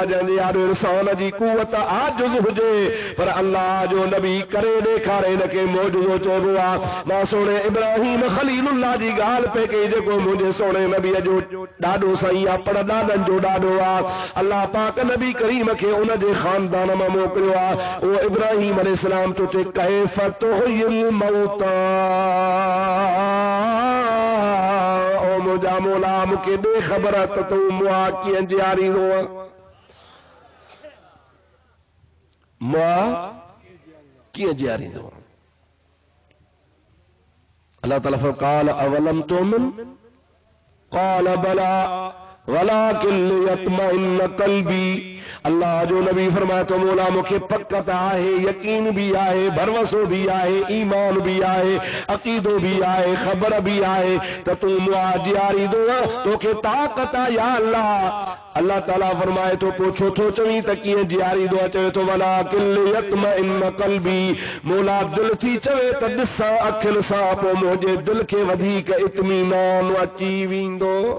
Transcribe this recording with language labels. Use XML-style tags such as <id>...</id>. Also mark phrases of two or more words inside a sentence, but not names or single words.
<sd>जंहिंजे यारो इंसान जी कुवत आजिज़ हुजे पर अल्लाह जो नबी करे ॾेखारे इनखे मौजूज़ो चइबो आहे मां सोणे इब्राहिम खलीलुल्लाह जी ॻाल्हि पे कई जेको मुंहिंजे सोणे नबीअ जो ॾाढो सही आहे पर ॾाॾनि जो ॾाढो आहे अल्लाह पाक नबी करीम खे उन जे ख़ानदान मां मोकिलियो आहे उहो इब्राहिम अलैहिस्सलाम तो चे</sd> <ar>كيف تحيي الموتى</ar> <sd>ओ मुंहिंजा मौला मूंखे ॾे ख़बर त तूं मुआ कीअं जीआरींदो मुआ कीअं जीआरींदो अल्लाह ताला</sd> <ar>قال أولم تؤمن قال بلى ولكن ليطمئن قلبي</ar> <sd>अल्लाह जो नबी फरमाए तो मौला मूंखे पकत आहे यकीन भी आहे भरवसो भी आहे ईमान भी आहे अक़ीदो भी आहे ख़बर भी आहे त तूं मुआ जीआरींदो तोखे ताक़त आहे या अल्लाह अल्लाह ताला फरमाए तो पूछो थो चवीं त कीअं जीआरींदो चवे तो</sd> <ar>ولكن ليطمئن قلبي</ar> <sd>मौला दिल थी चवे त ॾिसां अखियुनि सां पोइ मुंहिंजे दिल खे वधीक इत्मीनान अची वेंदो</sd>